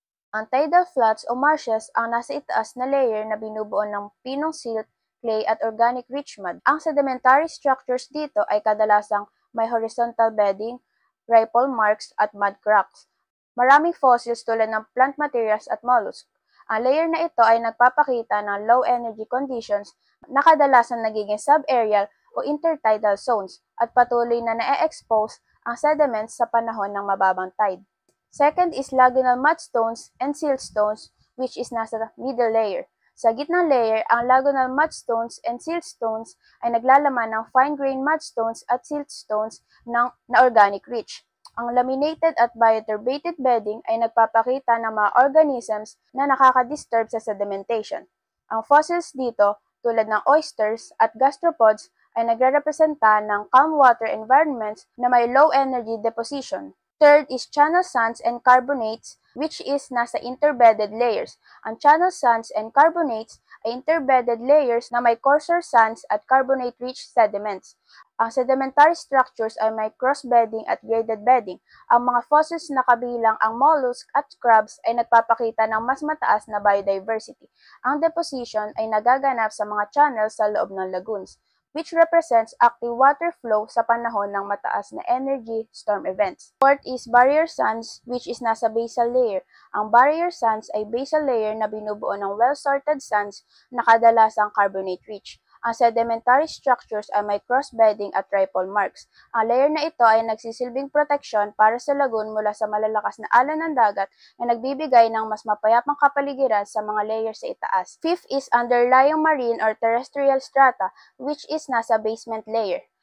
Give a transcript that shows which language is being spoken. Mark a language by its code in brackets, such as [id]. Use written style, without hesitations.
[tl] Ang tidal flats o marshes ang nasa itaas na layer na binubuo ng pinong silt, clay at organic rich mud. Ang sedimentary structures dito ay kadalasang may horizontal bedding, ripple marks at mud cracks. Maraming fossils tulad ng plant materials at mollusks. Ang layer na ito ay nagpapakita ng low energy conditions na kadalasan nagiging subaerial o intertidal zones at patuloy na na-expose ang sediments sa panahon ng mababang tide. [en] Second is lagunal mudstones and siltstones, which is [tl] nasa [en] middle layer. [tl] Sa gitnang layer, ang lagunal mudstones and siltstones ay naglalaman ng fine-grained mudstones at siltstones na organic rich. Ang laminated at bioturbated bedding ay nagpapakita ng mga organisms na nakaka-disturb sa sedimentation. Ang fossils dito, tulad ng oysters at gastropods, ay nagre-representa ng calm water environments na may low energy deposition. [en] Third is channel sands and carbonates, which is [tl] nasa [en] interbedded layers. [tl] Ang channel sands and carbonates ay interbedded layers na may coarser sands at carbonate-rich sediments. Ang sedimentary structures ay may cross-bedding at graded bedding. Ang mga fossils na kabilang ang mollusk at crabs ay nagpapakita ng mas mataas na biodiversity. Ang deposition ay nagaganap sa mga channels sa loob ng lagoons, [en] which represents active water flow [tl] sa panahon ng mataas na energy storm events. [en] Fourth is barrier sands, which is [tl] nasa basal layer. Ang barrier sands ay basal layer na binubuo ng well-sorted sands na kadalasang carbonate-rich. Ang sedimentary structures ay may cross-bedding at ripple marks. Ang layer na ito ay nagsisilbing proteksyon para sa lagoon mula sa malalakas na alon ng dagat na nagbibigay ng mas mapayapang kapaligiran sa mga layers sa itaas. [en] Fifth is underlying marine or terrestrial strata, which is [tl] nasa [en] basement layer.